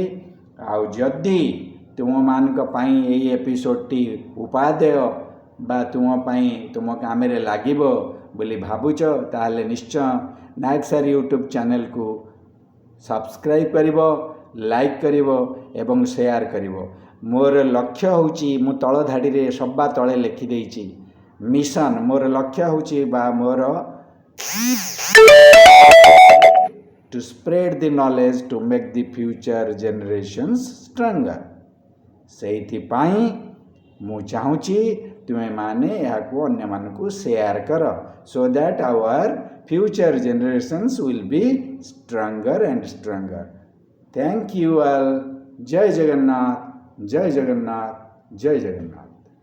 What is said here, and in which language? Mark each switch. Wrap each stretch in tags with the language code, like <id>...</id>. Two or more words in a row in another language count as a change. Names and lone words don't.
<or>ଆଉ ଯଦି ତୁମମାନଙ୍କ ପାଇଁ ଏହି ଏପିସୋଡ଼ଟି ଉପାଦେୟ ବା ତୁମ ପାଇଁ ତୁମ କାମରେ ଲାଗିବ ବୋଲି ଭାବୁଛ ତାହେଲେ ନିଶ୍ଚୟ ନାୟକ ସାର୍ ୟୁଟ୍ୟୁବ୍ ଚ୍ୟାନେଲକୁ ସବସ୍କ୍ରାଇବ୍ କରିବ, ଲାଇକ୍ କରିବ ଏବଂ ସେୟାର କରିବ। ମୋର ଲକ୍ଷ୍ୟ ହେଉଛି ମୁଁ ତଳ ଧାଡ଼ିରେ ସବା ତଳେ ଲେଖିଦେଇଛି ମିଶନ। ମୋର ଲକ୍ଷ୍ୟ ହେଉଛି ବା ମୋର</or> <en>to spread the knowledge to make the future generations stronger।</en> <or>ସେଇଥିପାଇଁ ମୁଁ ଚାହୁଁଛି ତୁମେମାନେ ଏହାକୁ ଅନ୍ୟମାନଙ୍କୁ ସେୟାର କର</or> <en>so that our future generations will be stronger and stronger। Thank you all।</en> <or>ଜୟ ଜଗନ୍ନାଥ ଜୟ ଜଗନ୍ନାଥ ଜୟ ଜଗନ୍ନାଥ।</or>